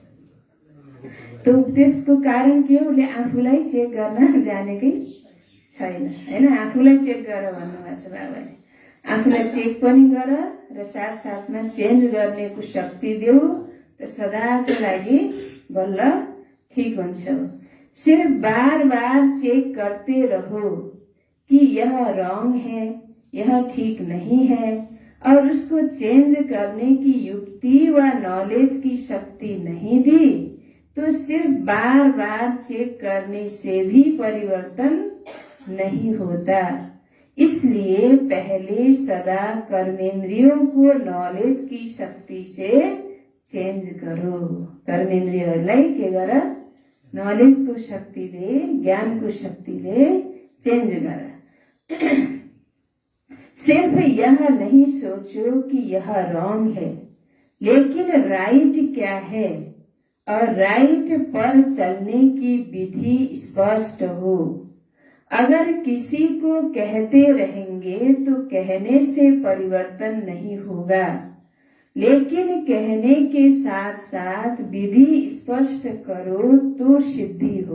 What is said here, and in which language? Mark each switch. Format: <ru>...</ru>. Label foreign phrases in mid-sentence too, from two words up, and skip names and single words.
<ne>त्यसको कारण के हो? उसले आफूलाई चेक गर्न जानेकै छैन, होइन? आफूलाई चेक गर भन्नुभएको छ बाबाले। आफूलाई चेक पनि गर र साथसाथमा चेन्ज गर्नेको शक्ति देऊ, त सदाको लागि बल्ल ठीक हुन्छ।</ne> <hi>सिर्फ बार बार चेक करते रहो कि यह रॉन्ग है, यह ठीक नहीं है, और उसको चेंज करने की युक्ति व नॉलेज की शक्ति नहीं दी, तो सिर्फ बार बार चेक करने से भी परिवर्तन नहीं होता। इसलिए पहले सदा कर्मेंद्रियों को नॉलेज की शक्ति से चेंज करो।</hi> <ne>कर्मेंद्रियहरूलाई के गर? नॉलेजको शक्तिले, ज्ञानको शक्तिले चेंज गर।</ne> <hi>सिर्फ यह नहीं सोचो कि यह रॉन्ग है, लेकिन राइट क्या है और राइट पर चलने की विधि स्पष्ट हो। अगर किसी को कहते रहेंगे तो कहने से परिवर्तन नहीं होगा, लेकिन कहने के साथ साथ विधि स्पष्ट करो तो सिद्धि हो।</hi>